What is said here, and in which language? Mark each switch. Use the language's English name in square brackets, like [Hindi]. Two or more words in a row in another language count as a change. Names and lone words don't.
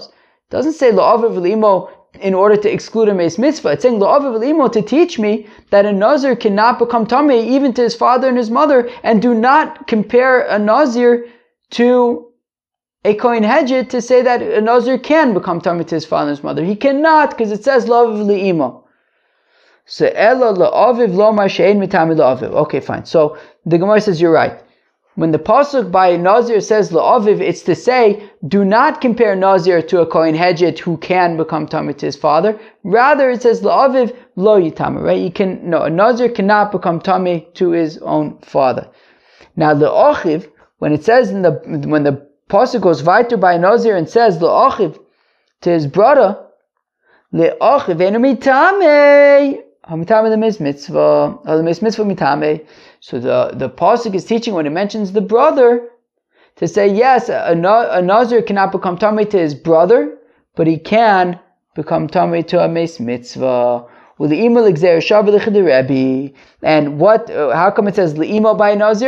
[English] It doesn't say [Hebrew] la'aviv le'imo [English] in order to exclude a [Hebrew] meis mitzvah. [English] It's saying [Hebrew] la'aviv le'imo [English] to teach me that a Nazir cannot become tamei even to his father and his mother, and do not compare a Nazir to a [Hebrew] Kohen Hedjit [English] to say that a Nazir can become tamei to his father and his mother. He cannot, because it says [Hebrew] la'aviv le'imo. So ela la'aviv lomar she'ein mitamei la'aviv. [English] Okay, fine. So the Gemara says you're right. When the pasuk by Nazir says la'aviv, it's to say, do not compare Nazir to a [Hebrew] Kohen Hedjit [English] who can become tamei to his father. Rather, it says [Hebrew] la'aviv lo yitama. [English] Right? A Nazir cannot become tamei to his own father. Now la'achiv, when it says when the pasuk goes weiter by Nazir and says la'achiv to his brother, [Hebrew] la'achiv enu mitamei. [English] So the pasuk is teaching, when it mentions the brother, to say yes, a Nazir cannot become tamei to his brother, but he can become tamei to a [Hebrew] meis mitzvah. [English] And how come it says le'imo by Nazir?